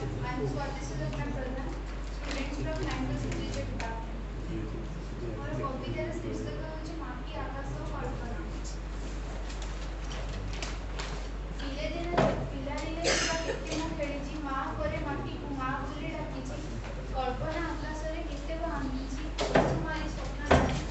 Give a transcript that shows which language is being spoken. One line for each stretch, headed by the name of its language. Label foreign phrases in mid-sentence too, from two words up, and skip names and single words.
English: I am Swati Sulagna Pradhan, student from 9th Literature Department.
Odia: ମୋର କବିତାର ଶୀର୍ଷକ ହେଉଛି ମାଟି ଆକାଶ କଳ୍ପନା। ପିଲାଦିନେ ଥିବା କେତେ ମୁଁ ଖେଳିଛି, ମା ପରେ ମାଟିକୁ ମା ବୋଲି ଡାକିଛି। କଳ୍ପନା ଆକାଶରେ କେତେ ବା ଆଙ୍କିଛି, କୁସୁମାରୀ ସ୍ୱପ୍ନ ରାତିକୁ।